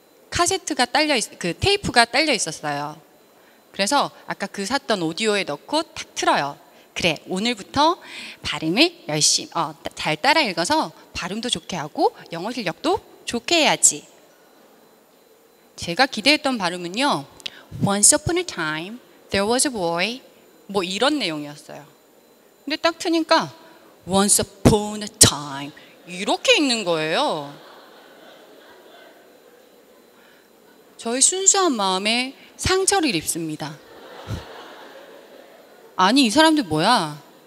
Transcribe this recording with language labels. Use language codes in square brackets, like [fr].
[ko] 카세트가 그 테이프가 딸려 있었어요. 그래서 아까 그 샀던 오디오에 넣고 탁 틀어요. 그래, 오늘부터 발음을 열심히 잘 따라 읽어서 발음도 좋게 하고 영어 실력도 좋게 해야지. 제가 기대했던 발음은요, [en] Once upon a time there was a boy, [ko] 뭐 이런 내용이었어요. 근데 딱 트니까 [en] Once upon a time [ko] 이렇게 읽는 거예요. 저의 순수한 마음에 상처를 입습니다. 아니, 이 사람들 뭐야?